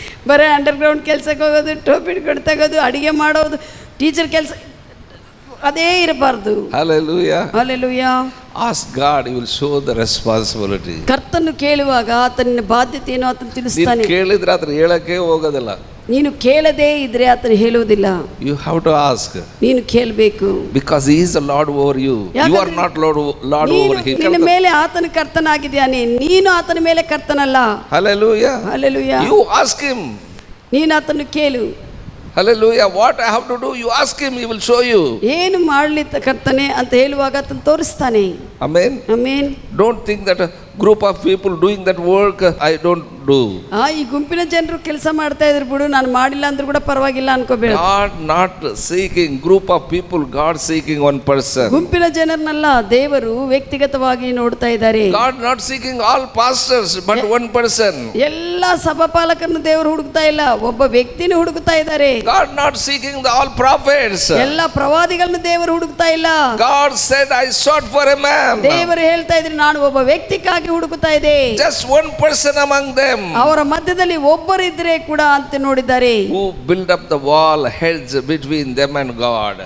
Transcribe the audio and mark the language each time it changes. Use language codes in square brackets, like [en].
[kn] ಬರೇ ಅಂಡರ್ಗ್ರೌಂಡ್ ಕೆಲಸಕ್ಕೆ ಹೋಗೋದು, ಟೋಪಿ ಹಿಡ್ಕೊಂಡು ತೆಗೋದು, ಅಡಿಗೆ ಮಾಡೋದು, ಟೀಚರ್ ಕೆಲಸ ಅದೇ ಇರಬಾರ್ದು. [en] Hallelujah. Hallelujah. Ask God, He will show the responsibility. [kn] ಕರ್ತನು ಕೇಳುವಾಗ ಆತನ ಬಾಧ್ಯತೆ ಏನೋ ಆತನು ತಿಳಿಸ್ತಾನೆ. ಕೇಳಿದ್ರೆ ಆತನ ಹೇಳಕ್ಕೆ ಹೋಗೋದಿಲ್ಲ. ನೀನು ಕೇಳದೇ ಇದ್ರೆ ಆತನು ಹೇಳುವುದಿಲ್ಲ. [en] You have to ask. [kn] ನೀನು ಕೇಳಬೇಕು. [en] Because He is the Lord over you. You are not Lord over Him. [kn] ನಿನ್ನ ಮೇಲೆ ಆತನ ಕರ್ತನಾಗಿದ್ದಾನೆ, ನೀನು ಆತನ ಮೇಲೆ ಕರ್ತನಲ್ಲ. [en] Hallelujah. Hallelujah. You ask Him. [kn] ನೀನು ಆತನ ಕೇಳು. [en] Hallelujah. What I have to do, you ask Him, He will show you. [kn] ಏನು ಮಾಡಲಿ ಕರ್ತನೆ ಅಂತ ಹೇಳುವಾಗ ಆತನು ತೋರಿಸ್ತಾನೆ. [en] Amen. Amen. Don't think that a group of people doing that work, I don't do. [kn] ಈ ಗುಂಪಿನ ಜನರು ಕೆಲಸ ಮಾಡ್ತಾ ಇದ್ರು ಬಿಡು, ನಾನು ಮಾಡಿಲ್ಲ ಅಂದ್ರೂ ಕೂಡ ಪರವಾಗಿಲ್ಲ ಅನ್ಕೋಬೇಡ. [en] God not seeking group of people, God seeking one person. [kn] ಗುಂಪಿನ ಜನರನ್ನೆಲ್ಲ ದೇವರು ವ್ಯಕ್ತಿಗತವಾಗಿ ನೋಡ್ತಾ ಇದ್ದಾರೆ. [en] God not seeking all pastors but one person. [kn] ಎಲ್ಲ ಸಭಾಪಾಲಕರನ್ನು ದೇವರು ಹುಡುಕ್ತಾ ಇಲ್ಲ, ಒಬ್ಬ ವ್ಯಕ್ತಿನ ಹುಡುಕ್ತಾ ಇದ್ದಾರೆ. [en] God not seeking the all prophets. [kn] ಎಲ್ಲ ಪ್ರವಾದಿಗಳನ್ನು ದೇವರು ಹುಡುಕ್ತಾ ಇಲ್ಲ. [en] God said, I sought for a man. [kn] ದೇವರು ಹೇಳ್ತಾ ಇದ್ರು, ನಾನು ಒಬ್ಬ ವ್ಯಕ್ತಿಗಾಗಿ ಹುಡುಕ್ತಾ ಇದ್ದೆ. [en] Just one person among them. [kn] ಅವರ ಮಧ್ಯದಲ್ಲಿ ಒಬ್ಬರಿದ್ರೆ ಕೂಡ ಅಂತ ನೋಡಿದ್ದಾರೆ. [en] Who build up the wall, hedge between them and God.